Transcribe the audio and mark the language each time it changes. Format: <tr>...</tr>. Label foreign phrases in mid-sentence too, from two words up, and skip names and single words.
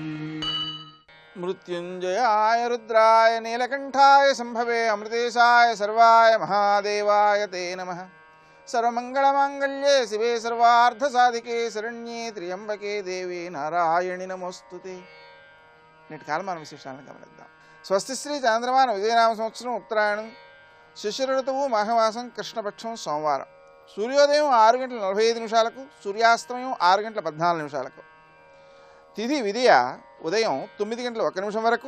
<sa>मृत्युंजयाय रुद्राय नीलकंठाय संभवे अमृतेशाय सर्वाय महादेवाय ते नमः। सर्वमंगलमांगल्ये शिवे सर्वार्थसाधिके शरण्ये त्र्यंबके देवी नारायणि नमोस्तुते।</sa> <te>नेటి కాలమాన విశేషాలను గమనిద్దాం. స్వస్తి శ్రీ చాంద్రమాన విజయనామ సంవత్సరం ఉత్తరాయణం శిశిర ఋతువు మాఘమాసం కృష్ణపక్షం సోమవారం. సూర్యోదయం 6:45 సూర్యాస్తమయం 6:14 తిథి విదియ ఉదయం 9:01 వరకు.</te>